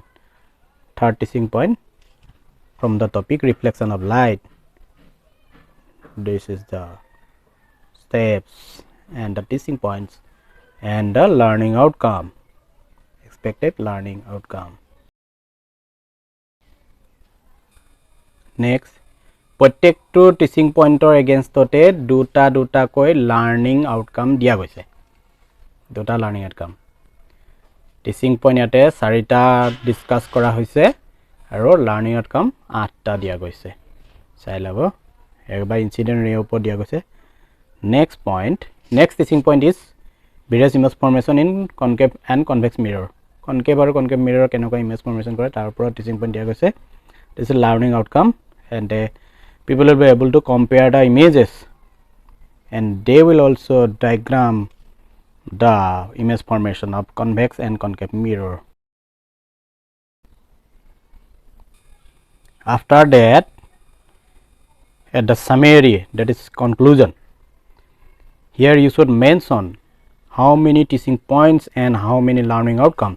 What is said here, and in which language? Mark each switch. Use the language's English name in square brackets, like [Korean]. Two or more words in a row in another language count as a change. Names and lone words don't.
[English] Third teaching point from the topic reflection of light. This is the steps and the teaching points and the learning outcome. Expected learning outcome. [Assamese] Next প্ৰত্যেকটো [English] teaching point [Assamese] এগেইনষ্টতে দুটা কৈ [English] learning outcome [Assamese] দিয়া গৈছে। দুটা [English] learning outcome teaching point [Assamese] ইয়াতে 4টা ডিসকাস কৰা হৈছে আৰু [English] learning outcome [Assamese] 8টা দিয়া গৈছে। চাই লব একবাৰ [English] incident ray [Assamese] ওপৰ দিয়া গৈছে। [English] Next teaching point is various image formation in concave and convex mirror. [Assamese] Concave আৰু [English] concave mirror [Assamese] কেনেকৈ [English] image formation [Assamese] কৰে তাৰ ওপৰত [English] teaching point [Assamese] দিয়া গৈছে। [English] This is learning outcome and people will be able to compare the images and they will also diagram the image formation of convex and concave mirror. After that at the summary, that is conclusion, here you should mention how many teaching points and how many learning outcomes.